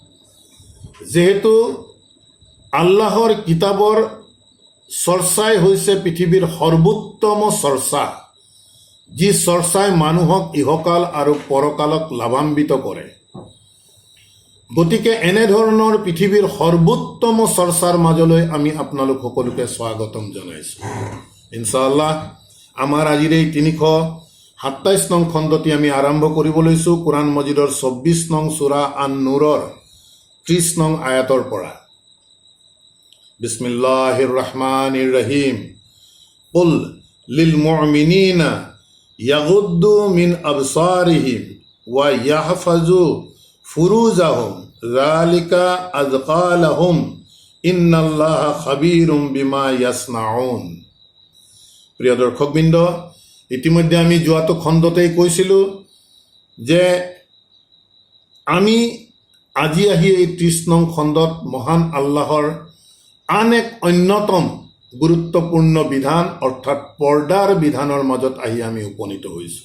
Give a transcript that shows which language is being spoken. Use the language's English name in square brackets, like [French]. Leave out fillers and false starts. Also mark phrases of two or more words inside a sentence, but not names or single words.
[Assamese] যেহেতু আল্লাহৰ কিতাবৰ চৰ্চাই হৈছে পৃথিৱীৰ সৰ্বোত্তম চৰ্চা, যি চৰ্চাই মানুহক ইহকাল আৰু পৰকালক লাভান্বিত কৰে, গতিকে এনেধৰণৰ পৃথিৱীৰ সৰ্বোত্তম চৰ্চাৰ মাজলৈ আমি আপোনালোক সকলোকে স্বাগতম জনাইছোঁ। ইনশাআল্লাহ আমাৰ আজিৰ এই 327 নং খণ্ডটি আমি আৰম্ভ কৰিব লৈছোঁ কোৰআন মজিদৰ 24 নং সূৰা আন-নূৰৰ 30 নং আয়াতৰ পৰা। [Arabic] بسم الله الرحمن الرحيم. قل للمؤمنين يغضوا من أبصارهم ويحفظوا فروجهم ذلك أزكى لهم إن الله خبير بما يصنعون. [Assamese] প্ৰিয় দৰ্শকবৃন্দ, ইতিমধ্যে আমি যোৱাটো খণ্ডতেই কৈছিলোঁ যে আমি আজি আহি এই 30 নং খণ্ডত মহান আল্লাহৰ আন এক অন্যতম গুৰুত্বপূৰ্ণ বিধান অৰ্থাৎ পৰ্দাৰ বিধানৰ মাজত আহি আমি উপনীত হৈছোঁ।